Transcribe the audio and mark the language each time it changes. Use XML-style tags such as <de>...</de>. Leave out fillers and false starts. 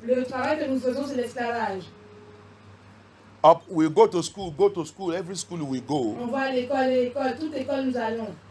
<fr>le travail que nous faisons, c'est l'esclavage.</fr> <en>Up, we go to school, every school we go.</en> <fr>On va à l'école, toute école nous allons.</fr>